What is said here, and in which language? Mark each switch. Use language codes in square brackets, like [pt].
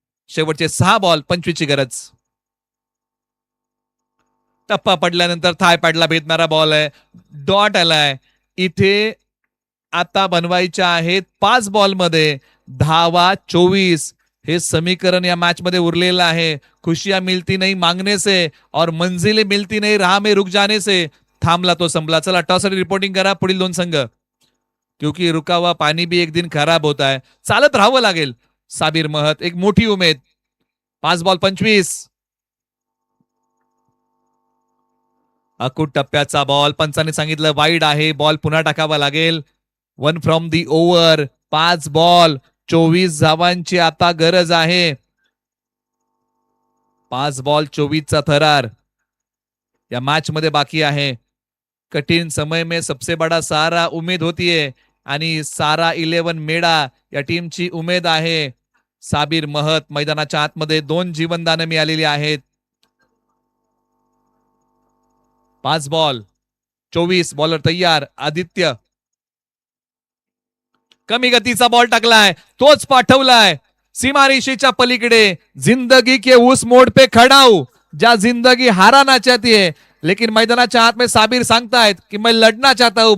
[mr] शेवटचे 6 बॉल 25 ची गरज. टप्पा पडल्यानंतर थाय पॅडला भेटणारा बॉल आहे. डॉट आलाय. इथे आता बनवायच्या आहेत 5 बॉल मध्ये धावा 24. हे समीकरण या मॅच मध्ये उरलेलं आहे. [hi] खुशियां मिलती नहीं मांगने से और मंजिले मिलती नहीं राह में रुक जाने से. [mr] थांबला तो संपला. चला टॉससाठी रिपोर्टिंग करा पुढील 2 संघ, [hi] क्योंकि रुका हुआ पानी भी एक दिन खराब होता है. [mr] चालत राहावं लागेल. साबीर महत, एक मोठी उमेद. 5 बॉल 25. अकूट टप्प्याचा बॉल, पंचाने सांगितलं वाईड आहे. बॉल पुन्हा टाकावा लागेल. 1 फ्रॉम दी ओव्हर. 5 बॉल 24 धावांची आता गरज आहे. 5 बॉल 24 चा थरार या मॅच मध्ये बाकी आहे. [hi] कठीण समय में सबसे बड़ा सहारा उमेद होती है [mr] आणि सारा 11 मेडा या टीमची उमेद आहे. साबीर महत मैदानाच्या आतमध्ये 2 जीवनदानं मिळालेली आहेत. 5 बॉल 24. बॉलर तयार. आदित्य, कमी गतीचा बॉल टाकलाय, तोच पाठवलाय सीमारेषेच्या पलीकडे. [hi] जिंदगी के उस मोड पे खड़ा हूं जहां जिंदगी हाराना चाहती है, लेकिन [mr] मैदानाच्या [hi] हाथ में साबिर [mr] सांगतायत [hi] कि मैं लड़ना चाहता हूं.